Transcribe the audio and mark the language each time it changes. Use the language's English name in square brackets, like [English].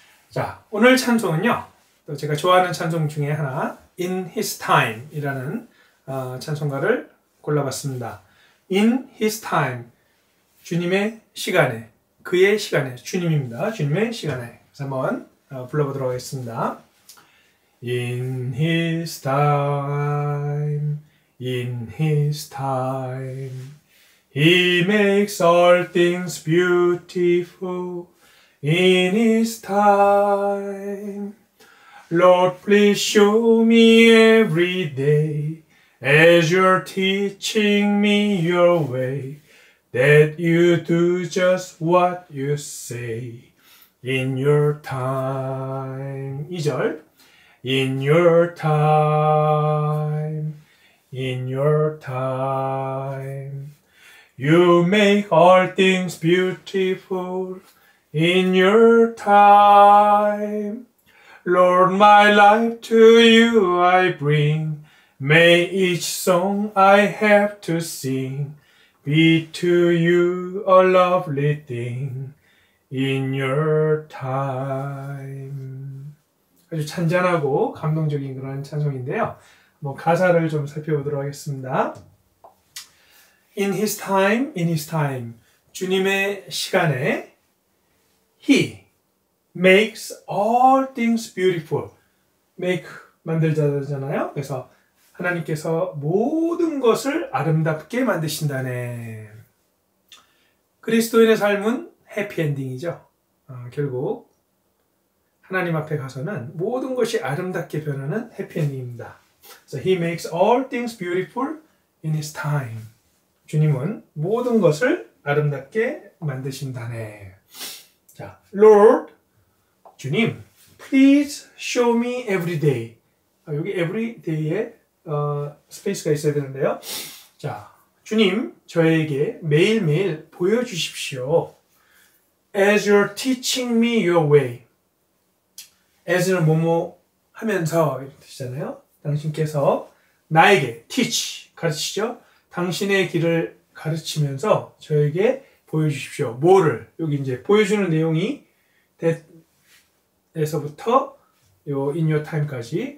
[Korean] 자, 오늘 찬송은요. 또 제가 좋아하는 찬송 중에 하나 In His Time 이라는 찬송가를 골라봤습니다. In His Time, 주님의 시간에, 그의 시간에, 주님입니다. 주님의 시간에. 그래서 한번 불러보도록 하겠습니다. [English] In His time, in His time, He makes all things beautiful. In His time, Lord, please show me every day, as you're teaching me your way, that you do just what you say. In your time. 2절. In your time, in your time, you make all things beautiful. In your time, Lord, my life to you I bring. May each song I have to sing be to you a lovely thing. In your time. [Korean] 아주 찬잔하고 감동적인 그런 찬송인데요. 가사를 좀 살펴보도록 하겠습니다. [English] In His time, in His time. [Korean] 주님의 시간에 [English] He makes all things beautiful. [Korean] make, 만들자잖아요. 그래서 하나님께서 모든 것을 아름답게 만드신다네. 그리스도인의 삶은 해피엔딩이죠. 결국 하나님 앞에 가서는 모든 것이 아름답게 변하는 해피엔딩입니다. [English] So He makes all things beautiful in His time. [Korean] 주님은 모든 것을 아름답게 만드신다네. [English] 자, Lord, [Korean] 주님, [English] please show me every day. [Korean] 여기 every day에 스페이스가 있어야 되는데요. 자, 주님, 저에게 매일매일 보여주십시오. [English] As you're teaching me your way. [Korean] as는 뭐뭐 하면서 이렇게 뜻이잖아요. 당신께서 나에게 teach, 가르치죠. 당신의 길을 가르치면서 저에게 보여주십시오. 뭐를? 여기 이제 보여주는 내용이 that에서부터 요 in your time까지.